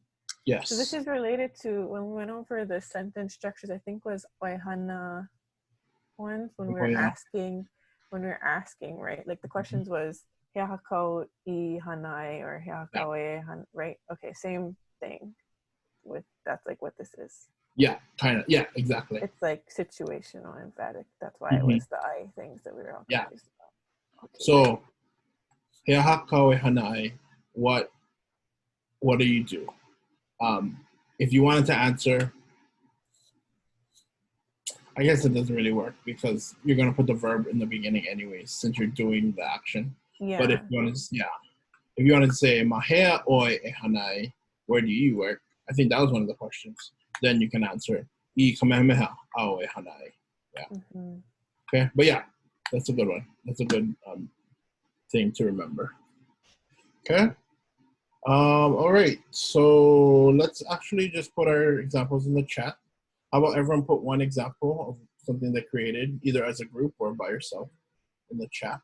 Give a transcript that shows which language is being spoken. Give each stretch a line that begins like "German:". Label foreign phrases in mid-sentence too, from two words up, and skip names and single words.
English: Yes. So this is related to when we went over the sentence structures, I think was Waihana ones when we were asking, right? Like the questions was
Hawaiian: he hakau I hanai
English: or
Hawaiian: he hakau e han,
English: right? Okay, same thing with that's like what this is. Yeah, kind of. Yeah, exactly. It's like situational emphatic. That's why it was the I things that we were all confused about. Okay, so
Hawaiian: he hakau e hanai,
English: what do you do? If you wanted to answer, I guess it doesn't really work because you're going to put the verb in the beginning anyways, since you're doing the action. Yeah. But if you want to say
Hawaiian: mahea oi e hanai,
English: where do you work? I think that was one of the questions. Then you can answer
Hawaiian: I kamehameha au e hanai.
English: Yeah. Okay. But yeah, that's a good one. That's a good thing to remember. Okay. All right. So let's actually just put our examples in the chat. How about everyone put one example of something they created, either as a group or by yourself, in the chat.